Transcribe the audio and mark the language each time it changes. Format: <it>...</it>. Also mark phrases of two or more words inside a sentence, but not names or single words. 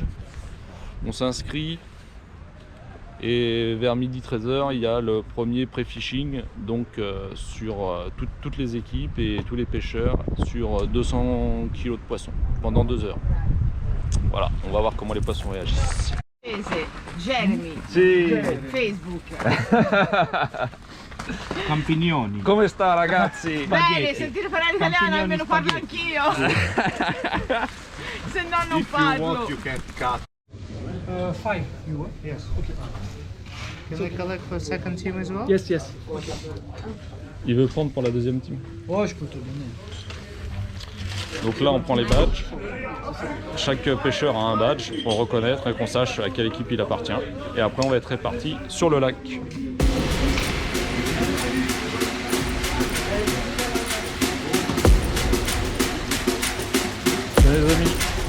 <fr>On s'inscrit. Et vers midi 13h, il y a le premier pré-fishing, donc sur toutes les équipes et tous les pêcheurs sur 200 kg de poissons pendant 2 heures. Voilà, on va voir comment les poissons réagissent. Jeremy,</fr> <it>Sì. Facebook. Campignoni. Come sta ragazzi? Bene, sentire parlare italiano almeno parlo anch'io. Se no non</it> <en>If you</en> <it>parlo.</it> <en>want, you can cut. 5 you want? Yes. Okay. Can we collect for second team as well? Yes, yes.</en> <fr>Il veut prendre pour la deuxième team. Oh, je peux te donner. Donc là, on prend les badges. Chaque pêcheur a un badge pour le reconnaître et qu'on sache à quelle équipe il appartient. Et après, on va être répartis sur le lac. Salut les amis.</fr>